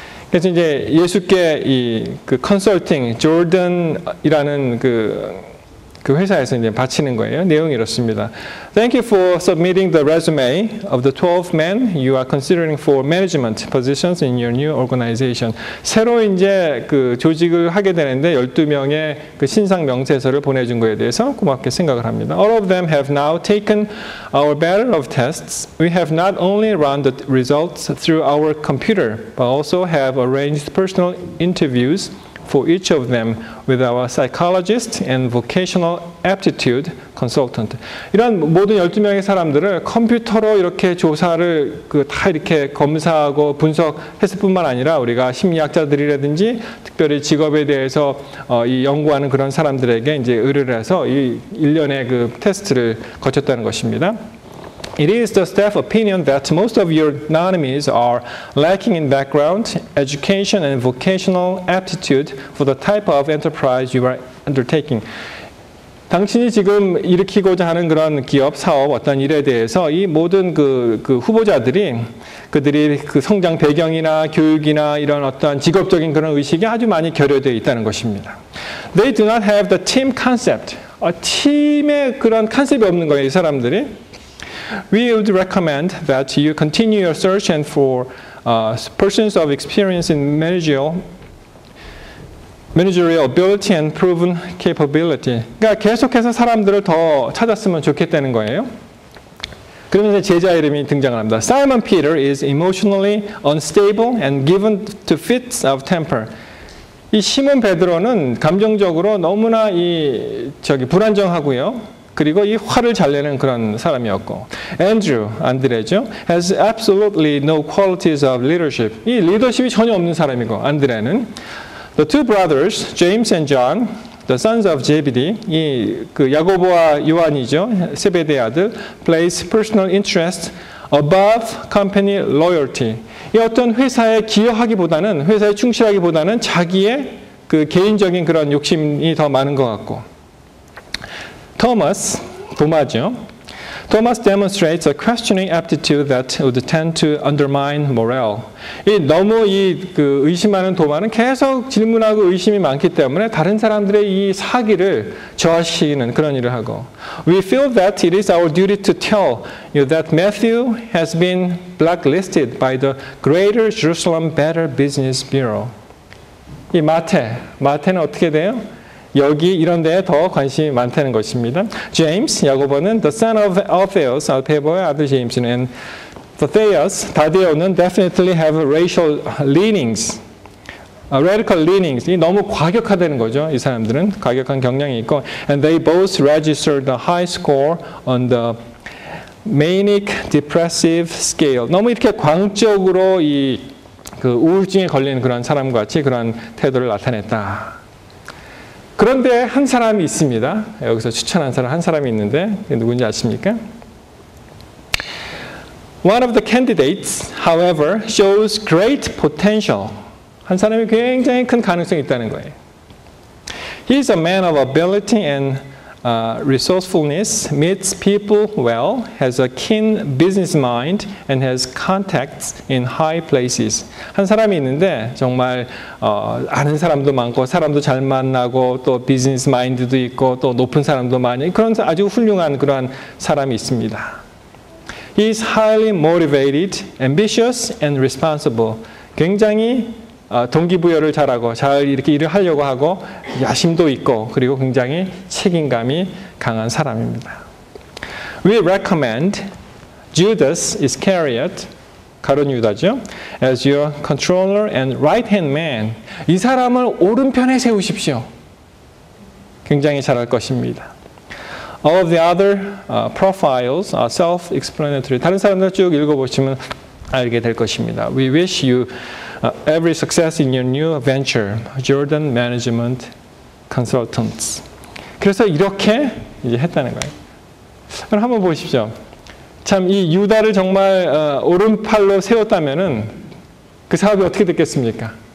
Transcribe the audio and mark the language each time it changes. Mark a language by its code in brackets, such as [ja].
[ko] 그래서 이제 예수께 그 컨설팅 조던이라는 그 회사에서 이제 바치는 거예요. 내용이 이렇습니다. [en] Thank you for submitting the resume of the 12 men you are considering for management positions in your new organization. [ko] 새로 이제 그 조직을 하게 되는데 12명의 그 신상 명세서를 보내준 거에 대해서 고맙게 생각을 합니다. [en] All of them have now taken our battle of tests. We have not only run the results through our computer, but also have arranged personal interviews for each of them with our psychologist and vocational aptitude consultant. [ko] 이런 모든 12명의 사람들을 컴퓨터로 이렇게 조사를 다 이렇게 검사하고 분석했을 뿐만 아니라 우리가 심리학자들이라든지 특별히 직업에 대해서 이 연구하는 그런 사람들에게 이제 의뢰를 해서 이 일련의 그 테스트를 거쳤다는 것입니다. [en] It is the staff opinion that most of your nominees are lacking in background, education, and vocational aptitude for the type of enterprise you are undertaking. [ko] 당신이 지금 일으키고자 하는 그런 기업, 사업, 어떤 일에 대해서 이 모든 그 후보자들이 그들이 그 성장 배경이나 교육이나 이런 어떤 직업적인 그런 의식이 아주 많이 결여되어 있다는 것입니다. [en] They do not have the team concept. [ko] 팀의 그런 컨셉이 없는 거예요, 이 사람들이. [en] We would recommend that you continue your search and for persons of experience in managerial ability and proven capability. [ko] 그러니까 계속해서 사람들을 더 찾았으면 좋겠다는 거예요. 그러면서 제자 이름이 등장을 합니다. [en] Simon Peter is emotionally unstable and given to fits of temper. [ko] 이 시몬 베드로는 감정적으로 너무나 불안정하고요. 그리고 이 화를 잘 내는 그런 사람이었고, 안드레죠. [en] has absolutely no qualities of leadership. [ko] 이 리더십이 전혀 없는 사람이고, 안드레는. [en] The two brothers, James and John, the sons of Zebedee, [ko] 그 야고보와 요한이죠. 세베대의 아들, [en] place personal interest above company loyalty. [ko] 이 어떤 회사에 기여하기보다는, 회사에 충실하기보다는 자기의 그 개인적인 그런 욕심이 더 많은 것 같고. 도마죠. [en] Thomas demonstrates a questioning aptitude that would tend to undermine morale. [ko] 너무 의심하는 도마는 계속 질문하고 의심이 많기 때문에 다른 사람들의 이 사기를 저하시키는 그런 일을 하고. [en] We feel that it is our duty to tell you that Matthew has been blacklisted by the Greater Jerusalem Better Business Bureau. [ko] 이 마태는 어떻게 돼요? 여기 이런 데에 더 관심이 많다는 것입니다. [en] James, 야고보는 the son of Alphaeus, [ko] 알페보의 아들 제임스는 [en] and Thaddeus, 다데오는 definitely have racial leanings, radical leanings. [ko] 이 너무 과격하다는 거죠. 이 사람들은 과격한 경향이 있고 [en] and they both registered a high score on the manic depressive scale. [ko] 너무 이렇게 광적으로 그 우울증에 걸리는 그런 사람과 같이 그런 태도를 나타냈다. 그런데 한 사람이 있습니다. 여기서 추천한 사람 한 사람이 있는데 누군지 아십니까? [en] One of the candidates, however, shows great potential. [ko] 한 사람이 굉장히 큰 가능성이 있다는 거예요. [en] He is a man of ability and resourcefulness, meets people well, has a keen business mind, and has contacts in high places. [ko] 한 사람이 있는데 정말 아는 사람도 많고 사람도 잘 만나고 또 비즈니스 마인드도 있고 또 높은 사람도 많이 그런 아주 훌륭한 그런 사람이 있습니다. [en] He is highly motivated, ambitious, and responsible. [ko] 굉장히 동기부여를 잘하고 잘 이렇게 일을 하려고 하고 야심도 있고 그리고 굉장히 책임감이 강한 사람입니다. [en] We recommend Judas Iscariot, 가룟 유다죠, as your controller and right-hand man. [ko] 이 사람을 오른편에 세우십시오. 굉장히 잘할 것입니다. [en] All of the other profiles are self-explanatory. [ko] 다른 사람들 쭉 읽어보시면 알게 될 것입니다. [en] We wish you every success in your new venture, Jordan Management Consultants. [ko] 그래서 이렇게 이제 했다는 거예요. 그럼 한번 보십시오. 참 이 유다를 정말 오른팔로 세웠다면은 그 사업이 어떻게 됐겠습니까?